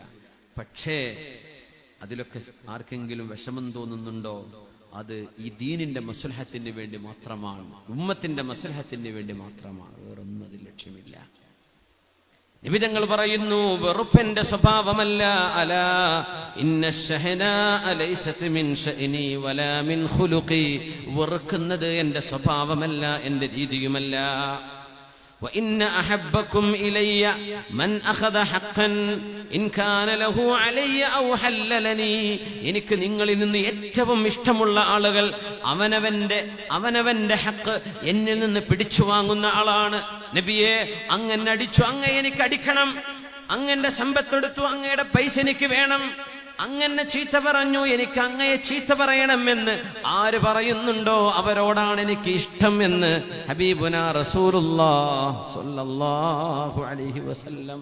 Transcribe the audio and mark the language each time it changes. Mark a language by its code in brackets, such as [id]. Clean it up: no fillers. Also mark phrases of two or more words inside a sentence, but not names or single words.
[ml] പക്ഷേ അതിലൊക്കെ ആർക്കെങ്കിലും വിഷമം തോന്നുന്നുണ്ടോ, അത് ഈ ദീനിന്റെ മസ്ലഹത്തിന് വേണ്ടി മാത്രമാണ്, ഉമ്മത്തിന്റെ മസ്ലഹത്തിന് വേണ്ടി മാത്രമാണ്, വേറൊന്നും അതിൽ ലക്ഷ്യമില്ല. നബി തങ്ങൾ പറയുന്നു, വെറുപ്പിന്റെ സ്വഭാവമല്ല. [ar] ألا إن الشحناء ليست من شأني ولا من خلقي. [ml] വെറുക്കുന്നത് എന്റെ സ്വഭാവമല്ല, എന്റെ രീതിയുമല്ല. [ar] وإن أحبكم إلي من أخذ حقا إن كان له علي أو حللني. [ml] എനിക്ക് നിങ്ങളിൽ നിന്ന് ഏറ്റവും ഇഷ്ടമുള്ള ആളുകൾ അവനവന്റെ ഹക്ക് എന്നിൽ നിന്ന് പിടിച്ചു വാങ്ങുന്ന ആളാണ്. നബിയെ, അങ്ങ് അടിച്ചു, അങ്ങ് എനിക്ക് അടിക്കണം. അങ്ങന്റെ സമ്പത്തെടുത്തു, അങ്ങയുടെ പൈസ എനിക്ക് വേണം. അങ്ങനെ ചീത്ത പറഞ്ഞു, എനിക്ക് അങ്ങയെ ചീത്ത പറയണമെന്ന് ആര് പറയുന്നുണ്ടോ അവരോടാണ് എനിക്ക് ഇഷ്ടം എന്ന് [ar] حبيبنا رسول الله صلى الله عليه وسلم.